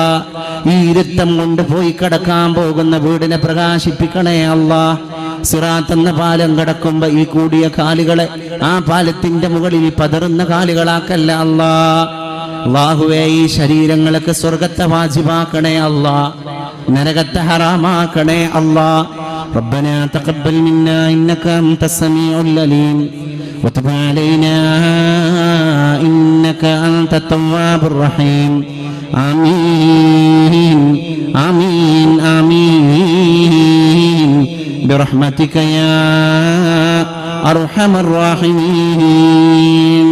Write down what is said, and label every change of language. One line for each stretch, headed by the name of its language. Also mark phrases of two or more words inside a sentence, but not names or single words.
Malayalam: ഈ ഇരുത്തം കൊണ്ട് പോയി കിടക്കാൻ പോകുന്ന വീടിനെ പ്രകാശിപ്പിക്കണേ അല്ലാ. സിറാത്ത് എന്ന പാലം കടക്കുമ്പോ ഈ കൂടിയ കാലുകളെ ആ പാലത്തിന്റെ മുകളിൽ പതറുന്ന കാലുകളാക്കല്ല അല്ലാ. അല്ലാഹുവേ, ഈ ശരീരങ്ങളൊക്കെ സ്വർഗത്തെ വാജിബാക്കണേ അല്ലാ, നരകത്തെ ഹറാമാക്കണേ അല്ലാ.
Arabic: ربنا تقبل منا إنك أنت السميع العليم وتب علينا إنك أنت التواب الرحيم. آمين آمين آمين برحمتك يا أرحم الراحمين.